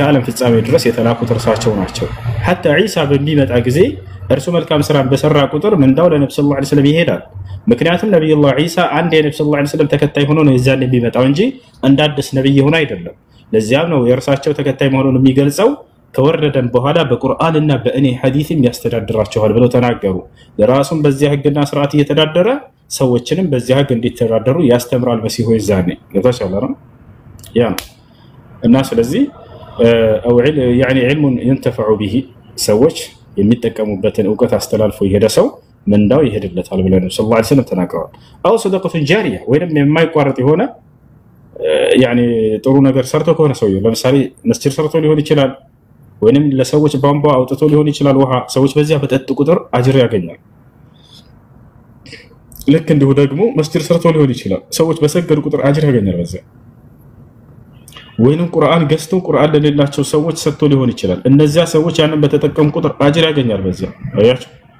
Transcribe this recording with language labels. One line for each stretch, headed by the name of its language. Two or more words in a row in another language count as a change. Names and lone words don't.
Amharic: ዓለም ፍጻሜ ድረስ የተላኩት እርሳቸው ናቸው። ሐታ ዒሳ በሚመጣ ጊዜ እርሱ መልካም ስራን በሰራ ቁጥር ምንዳው ለነብዩ
Arabic: صلى الله عليه وسلم
Amharic: ይሄዳል። ምክንያቱም ነብዩላህ ዒሳ አንድ የነብዩ
Arabic: صلى الله عليه وسلم
Amharic: ተከታይ ሆኖ ነው የዛን የሚመጣው እንጂ እንደ አዲስ ነብይ ሆኖ አይደለም። ለዚያም ነው የእርሳቸው ተከታይ መሆኑን የሚገልጸው ከወረደን በኋላ በቁርአንና በእኔ ሐዲስም ያስተዳድራቸዋል ብለው ተናገሩ። ለራሱም በዚያ ህግና ስርዓት እየተዳደረ ሰዎችንም በዚያ ህግ እንዲተዳደሩ ያስተምራል መሲሁ ይዛኔ ለታሻለራ ያ እና ስለዚህ
Arabic: يعني علم ينتفع به
Amharic: ሰዎች የሚጠቀሙበትን ዕውቀት አስተላልፎ ይሄደ ሰው ምንዳው ይሄድለታል ብለው ነው
Arabic: صلى الله عليه وسلم
Amharic: ተናግረዋል። አው
Arabic: صدقة جارية
Amharic: ወይንም የማይቋረጥ የሆነ يعني ጥሩ ነገር ሰርቶ ከሆነ ሰው ለምሳሌ መስጂድ ሰርቶ ሊሆን ይችላል ወይንም ለሰዎች ቧንቧ አውጥቶ ሊሆን ይችላል ውሃ ሰዎች በዚያ በጠጡ ቁጥር አጅር ያገኛል። ልክ እንዲሁ ደግሞ መስጂድ ሰርቶ ሊሆን ይችላል። ሰዎች በሰገዱ ቁጥር አጅር ያገኛል በዛ። ወይንም ቁርአን ገዝተው ቁርአን ለሌላቸው ሰዎች ሰጥቶ ሊሆን ይችላል። እነዚያ ሰዎች ያንን በተጠቀሙ ቁጥር አጅር ያገኛል በዛ። አያችሁ፣